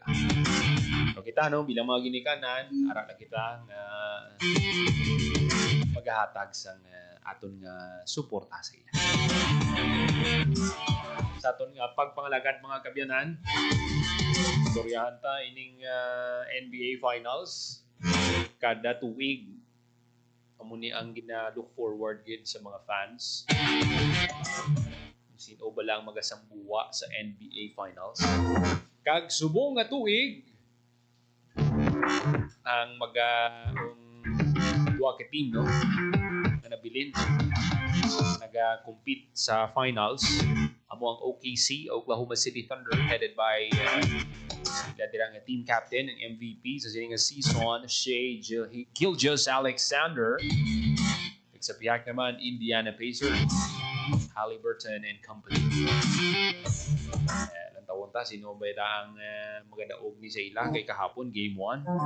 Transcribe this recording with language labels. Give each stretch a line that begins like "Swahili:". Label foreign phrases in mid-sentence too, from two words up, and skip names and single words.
Hiligaynon: So kita, no, bilang mga ginikanan, ara na kita maghahatag sang aton nga suporta sa ila. Sa aton nga pagpangalagad mga kabyanan, istoryahan ta ining NBA Finals kada tuig. Amo ni ang gina-
English: look forward
Hiligaynon: gid sa mga fans. Sino ba lang magasambuwa sa NBA Finals? Kag subong nga tuig ang duwa ka team, no? Na nabilin naga-compete sa finals. Amo ang OKC, Oklahoma City Thunder,
English: headed by
Hiligaynon: sila dirang
English: team captain and MVP
Hiligaynon: sa sining season, Shai Gilgeous-Alexander. Sa piyak naman, Indiana Pacers, Halliburton and company. Ang tawon ta, sino ba ang magadaog ni sa ila kay kahapon, game 1.